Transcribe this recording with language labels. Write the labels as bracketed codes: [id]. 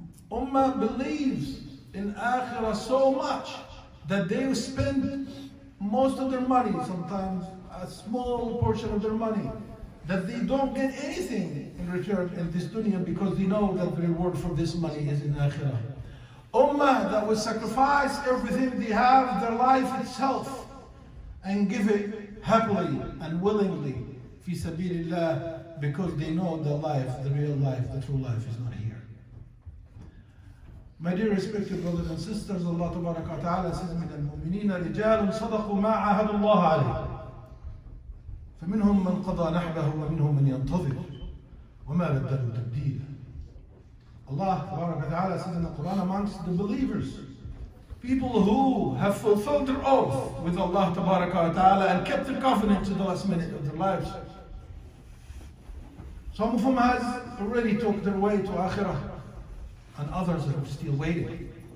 [en] Ummah believes in akhirah so much that they spend most of their money, sometimes a small portion of their money, that they don't get anything in return in this dunya because they know that the reward for this money is in akhirah. Ummah that will sacrifice everything they have, their life itself, and give it happily and willingly fi sabilillah, because they know the life, the real life, the true life is not here. My dear respected brothers and sisters, Allah Tabaraka wa Ta'ala says, [ar] من المؤمنين رجال صدقوا ما عاهدوا الله عليه فمنهم من قضى نحبه ومنهم من ينتظر وما بدلوا تبديلا. [en] Allah Tabaraka wa Ta'ala says in the Quran, amongst the believers, people who have fulfilled their oath with Allah Tabaraka wa Ta'ala and kept their covenant to the last minute of their lives. Some of them has already took their way to akhirah, and others are still waiting.